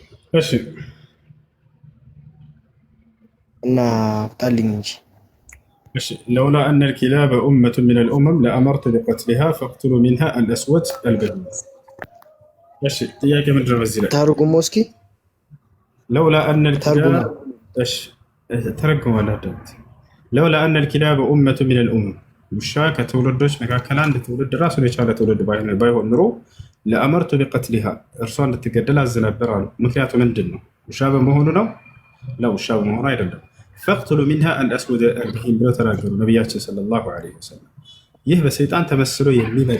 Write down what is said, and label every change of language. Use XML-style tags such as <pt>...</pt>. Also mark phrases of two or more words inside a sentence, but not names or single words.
<am>እሺ እና ጣልኝ እንጂ</am> <ar>لولا أن الكلاب أمة من الأمم لأمرت بقتلها فاقتلوا منها الأسود البدوي.</ar> <am>እሺ ጥያቄ ምንድን ነው በዚህ ላይ? ተርጉሞ እስኪ</am> <ar>لولا أن الكلاب</ar> <am>እሺ ተረጉማለህ አዳምጥ።</am> <ar>لولا أن الكلاب أمة من الأمم</ar> <am>ውሻ ከትውልዶች መካከል አንድ ትውልድ ራሱን የቻለ ትውልድ ባይሆን ኑሮ</am> <ar>لأمرت بقتلها</ar> <am>እርሷ እንድትገደል አዝ ነበር አሉ። ምክንያቱ ምንድን ነው? ውሻ በመሆኑ ነው? ለውሻ በመሆኑ አይደለም።</am> <ar>فاقتلوا منها الأسود البهيم</ar> <am>ብለው ተናገሩ ነቢያችን</am> <ar>صلى الله عليه وسلم።</ar> <am>ይህ በሰይጣን ተመስሎ የሚመጣ</am>